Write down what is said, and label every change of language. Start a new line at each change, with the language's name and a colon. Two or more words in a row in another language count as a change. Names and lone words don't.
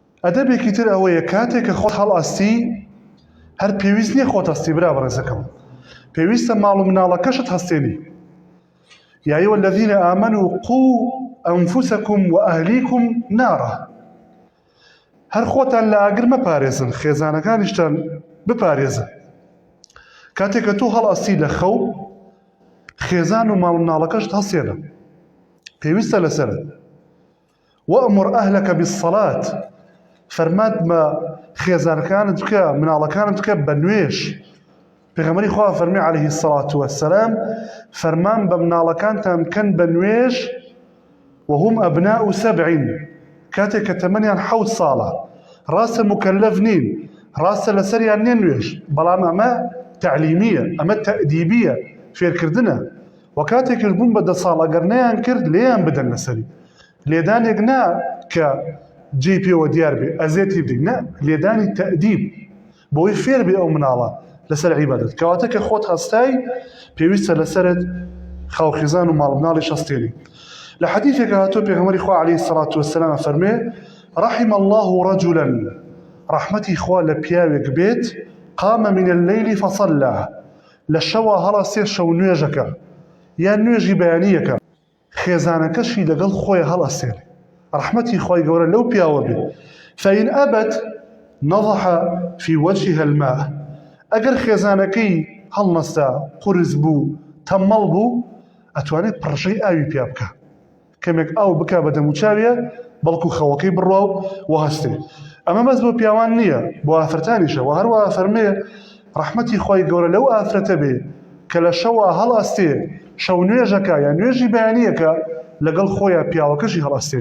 Central Kurdish: ئەدەبێکی تر ئەوەیە کاتێک کە خۆت هەڵئەستی هەر پێویست نییە خۆت هەستی برا بەڕێزەکەم، پێویستە ماڵ و مناڵەکەشت هەستێنی.
Arabic: یا أيها الذين آمنوا قوا أنفسكم وأهليكم نارا.
Central Kurdish: هەر خۆتان لە ئاگر مەپارێزن، خێزانەکانیشتان بپارێزن. کاتێک کە تۆ هەڵئەستی لە خەو، خێزان و ماڵ و مناڵەکەشت هەستێنە، پێویستە لەسەرت.
Arabic: وأمر أهلك بالصلاة،
Central Kurdish: فەرمات بە خێزانەکانت بکە، مناڵەکانت بکە بە نوێژ. پێغەمبەری خوا فەرمی
Arabic: عليه الصلاة والسلام
Central Kurdish: فەرمان بە مناڵەکانتان بکەن بە نوێژ
Arabic: وهم أبناء 7،
Central Kurdish: کاتێک کە تەمەنیان 7 ساڵە. ڕاستە مکەلەف نین، ڕاستە لەسەریان نییە نوێژ، بەڵام ئەمە تعلیمیە، ئەمە تەئدیبیە، فێرکردنە. و کاتێکش بوون بە 10 ساڵ ئەگەر نەیان کرد لێیان بدەن لەسەری. لێدانێک نا کە جێی پێوە دیار بێ ئەزێتی بدەین، نە، لێدانی تەئدیب بۆی فێر بێ ئەو مناڵە لەسەر عیبادەت. کەواتە کە خۆت هەستای پێویستە لەسەرت خاوخێزان و ماڵ مناڵیش هەستێنی. لە حەدیثێکە هاتووە پێغەمبەری خوا
Arabic: عليه الصلاة والسلام
Central Kurdish: فەرمێ
Arabic: رحم الله رجلا،
Central Kurdish: رحمەتی خوا لە پیاوێک بێت
Arabic: قام من الليل فصلى،
Central Kurdish: لە شەوە هەڵەستێ شەو نوێژەکە یان نوێژی بەیانیەکە، خێزانەکەشی لەگەڵ خۆی هەڵەستێنێ. رحمەتی خوای گەورە لەو پیاوە بێت.
Arabic: فإن أبت نضح في وجهها الماء،
Central Kurdish: ئەگەر خێزانەکەی هەڵنەستا، قورس بوو، تەمەڵ بوو، ئەتوانێت پڕشەی ئاوی پیا بکە، کەمێک ئاو بکە بە دەموچاویە، بەڵکو خەوەکەی بڕوا و هەستێ. ئەمە بەس بۆ پیاوان نییە، بۆ ئافرەتانیشە. و هەروەها فەرمێ ڕەحمەتی خوای گەورە لەو ئافرەتە بێ کە لە شەوە هەڵئەستێ، شەو نوێژەکە یان نوێژی بەیانیەکە، لەگەڵ خۆیان پیاوەکەشی هەڵئەستێنێ.